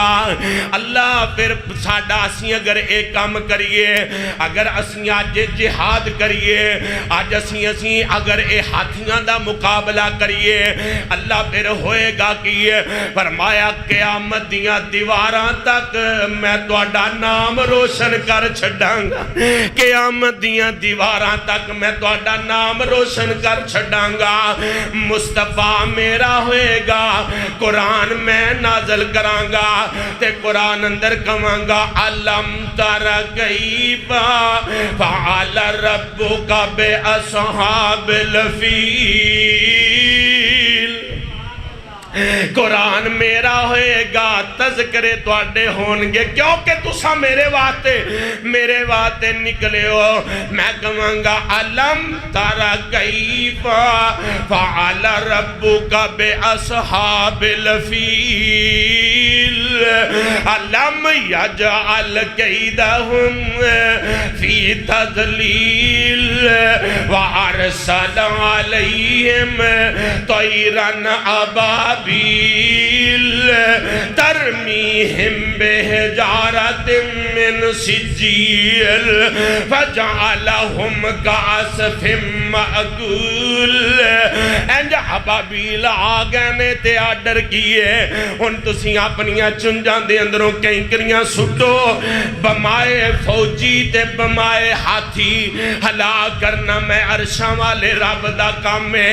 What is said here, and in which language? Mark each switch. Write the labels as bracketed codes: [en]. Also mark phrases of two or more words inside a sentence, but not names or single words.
[pa] اللہ فیر ساڈا اسیں اگر ایک کام کریے، اگر اسیں اج جہاد کریے، اج اسیں اگر یہ ہاتھیاں دا مقابلہ کریے، اللہ فیر ہوئے گا کہ فرمایا قیامت دیاں دیواراں تک میں تہاڈا نام روشن کر چھڈاں گا. قیامت دیاں دیواراں تک میں تہاڈا نام روشن کر چھڈاں گا. مصطفیٰ میرا ہوئے گا، قرآن میں نازل کراں گا تے قرآن اندر کواں گا [ar] ألم تر كيف فعل ربك بأصحاب الفيل. [pa] قرآن میرا ہوئے گا، تذکرے تہاڈے ہون گے، کیونکہ تسا میرے واسطے نکلے ہو. میں کہاں گا [ar] ألم تر كيف فعل ربك بأصحاب الفيل ألم يجعل كيدهم في تضليل وأرسل عليهم طيرا أبابيل ترميهم بحجارة من سجيل فجعلهم كعصف مأكول. [pa] انج ابابیل آ گئے نے تے آرڈر کیے ہن تسیں اپنیاں چنجھاں دے اندروں کنکریاں سٹو، بمعہ فوجی تے بمعہ ہاتھی ہلاک کرنا میں عرشاں والے رب دا کام ہے.